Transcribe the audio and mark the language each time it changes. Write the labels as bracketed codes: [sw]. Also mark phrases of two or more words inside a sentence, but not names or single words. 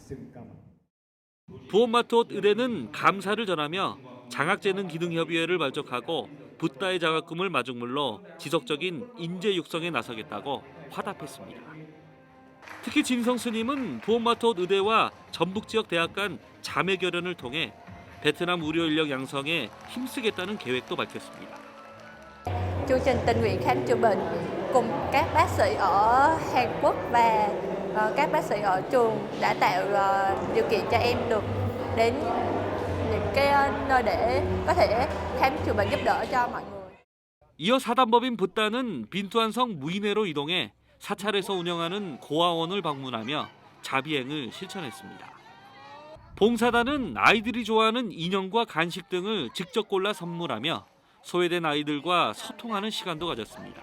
[ko] 부엄마톳 의대는 감사를 전하며 장학재능기능협의회를 발족하고 붓다의 장학금을 마중물로 지속적인 인재 육성에 나서겠다고 화답했습니다. 특히 진성 스님은 부엄마톳 의대와 전북지역 대학 간 자매 결연을 통해 베트남 의료 인력 양성에 힘쓰겠다는 계획도 밝혔습니다. [vi] Chương trình tình nguyện khám chữa bệnh cùng các bác sĩ ở Hàn Quốc và các bác sĩ ở trường đã tạo điều kiện cho em được đến những cái nơi để có thể khám chữa bệnh giúp đỡ cho mọi người. [ko] 이어 사단법인 붓다는 빈투안성 무인회로 이동해 사찰에서 운영하는 고아원을 방문하며 자비행을 실천했습니다. 봉사단은 아이들이 좋아하는 인형과 간식 등을 직접 골라 선물하며 소외된 아이들과 소통하는 시간도 가졌습니다.